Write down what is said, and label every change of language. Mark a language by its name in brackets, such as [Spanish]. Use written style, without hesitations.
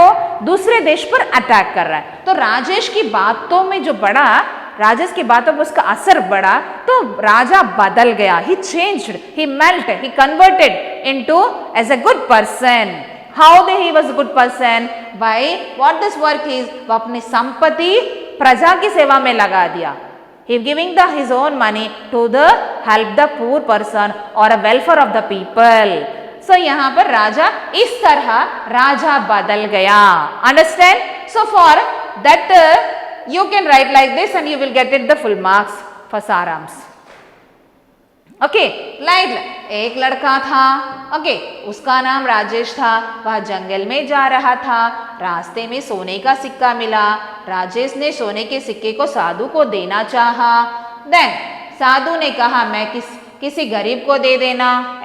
[Hindi] वो दूसरे देश पर अटैक कर रहा है। तो राजेश की बातों में जो बढ़ा, राजेश की बातों पर उसका असर बढ़ा, तो राजा बदल गया। [English] He changed, he melt, he converted into as a good person. How he was a good person? By what this work is, [Hindi] वो अपनी संपत्ति प्रजा की सेवा में लगा दिया। [English] He giving his own money to help the poor person or a welfare of the people. So [Hindi] यहाँ पर राजा इस तरह राजा बदल गया। [English] Understand? So for that you can write like this and you will get it the full marks for सारांश। [Hindi] Okay, like एक लड़का था, ओके, उसका नाम राजेश था। वह जंगल में जा रहा था, रास्ते में सोने का सिक्का मिला। राजेश ने सोने के सिक्के को साधु को देना चाहा। देन साधु ने कहा मैं किसी गरीब को दे देना।